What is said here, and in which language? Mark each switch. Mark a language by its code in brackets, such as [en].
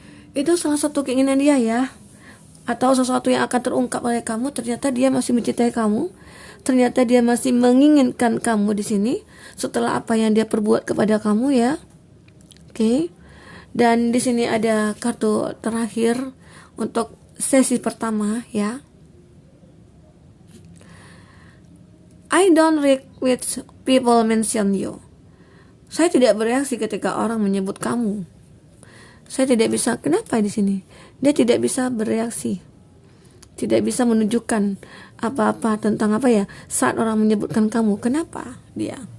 [id] Itu salah satu keinginan dia ya. Atau sesuatu yang akan terungkap oleh kamu, ternyata dia masih mencintai kamu. ternyata dia masih menginginkan kamu di sini setelah apa yang dia perbuat kepada kamu ya. Oke. Dan di sini ada kartu terakhir untuk sesi pertama ya. [en] I don't react with people mention you. [id] Saya tidak bereaksi ketika orang menyebut kamu. Saya tidak bisa. Kenapa di sini? Dia tidak bisa bereaksi. Tidak bisa menunjukkan apa-apa tentang apa ya saat orang menyebutkan kamu. Kenapa dia?